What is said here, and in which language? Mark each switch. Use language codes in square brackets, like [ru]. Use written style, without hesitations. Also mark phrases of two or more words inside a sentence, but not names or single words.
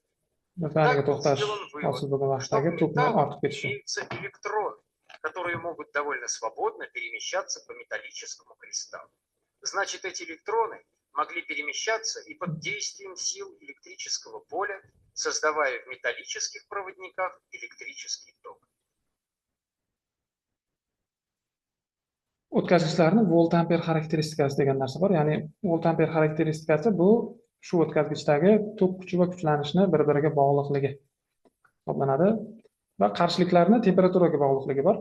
[ru] Так был сделан вывод, что в металлах имеются электроны, которые могут довольно свободно перемещаться по металлическому кристаллу. Значит, эти электроны могли перемещаться и под действием сил электрического поля, создавая в металлических проводниках электрический ток. [uz] O'tkazgichlarni volt-amper xarakteristikasi degan narsa bor. Ya'ni volt-amper xarakteristikasi bu shu o'tkazgichdagi tok kuchi va kuchlanishni bir-biriga bog'liqligi hisoblanadi va qarshiliklarni temperaturaga bog'liqligi bor.